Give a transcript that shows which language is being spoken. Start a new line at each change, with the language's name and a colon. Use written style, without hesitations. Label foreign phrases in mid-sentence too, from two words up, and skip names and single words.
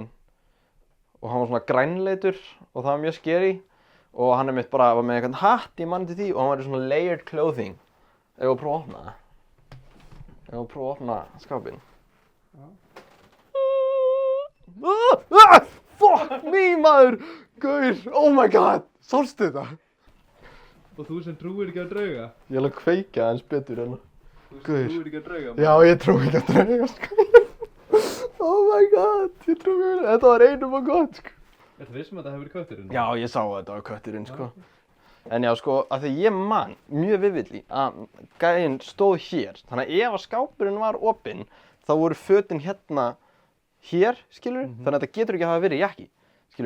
Icelandic: Og hann var svona grænleitur og það var mjög scary. Og hann einmitt bara var með einhvern hatt í mann til því og hann var í svona
English: layered clothing.
Icelandic: Ef við prófa að opna það. Ef við prófa að opna skápinn.
English: Fuck me,
Icelandic: maður! Gaur,
English: oh my god!
Icelandic: Sástu þetta? Og þú sem trúir ekki á drauga? Ég er alveg að kveikja aðeins betur hérna. Þú sem trúir ekki á drauga? Já, ég trúi ekki á drauga, sko.
English: Oh my god,
Icelandic: ég trúi ekki á drauga. Þetta var einum og gott, sko. Ertu vissum að þetta hefur verið kötturinn? Já, ég sá að þetta var kötturinn, sko. En já, sko, af því ég man mjög vividly að gæinn stóð hér. Þannig að ef að skápurinn var opinn, þá voru fötin hérna hér, skilur, þannig að þetta getur ekki að hafa verið jakki, skilur.